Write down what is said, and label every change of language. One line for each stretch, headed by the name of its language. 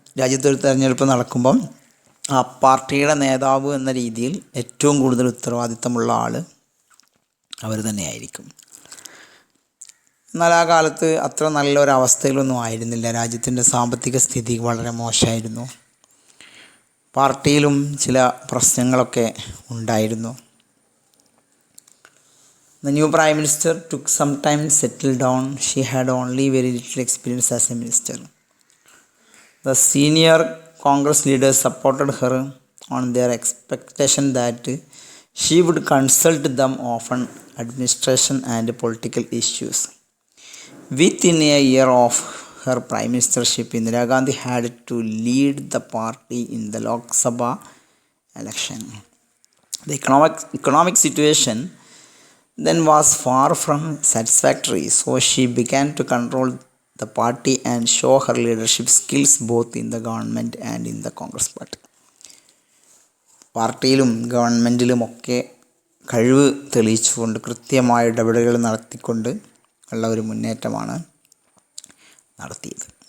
Malayalam: രാജ്യത്തൊരു തെരഞ്ഞെടുപ്പ് നടക്കുമ്പം ആ പാർട്ടിയുടെ നേതാവ് എന്ന രീതിയിൽ ഏറ്റവും കൂടുതൽ ഉത്തരവാദിത്തമുള്ള ആൾ അവർ തന്നെയായിരിക്കും. എന്നാൽ ആ കാലത്ത് അത്ര നല്ലൊരവസ്ഥയിലൊന്നും ആയിരുന്നില്ല. രാജ്യത്തിൻ്റെ സാമ്പത്തിക സ്ഥിതി വളരെ മോശമായിരുന്നു. പാർട്ടിയിലും ചില പ്രശ്നങ്ങളൊക്കെ ഉണ്ടായിരുന്നു.
English: The new Prime Minister took some time to settle down. She had only very little experience as a minister. The senior Congress leaders supported her on their expectation that she would consult them on administration and political issues. Within a year of her prime ministership, Indira Gandhi had to lead the party in the Lok Sabha election. The economic situation then was far from satisfactory, so she began to control the party and show her leadership skills both in the government and in the Congress party.
Malayalam: പാർട്ടിയിലും ഗവൺമെൻറ്റിലുമൊക്കെ കഴിവ് തെളിയിച്ചുകൊണ്ട് കൃത്യമായ ഇടപെടലുകൾ നടത്തിക്കൊണ്ട് ഉള്ള ഒരു മുന്നേറ്റമാണ് നടത്തിയത്.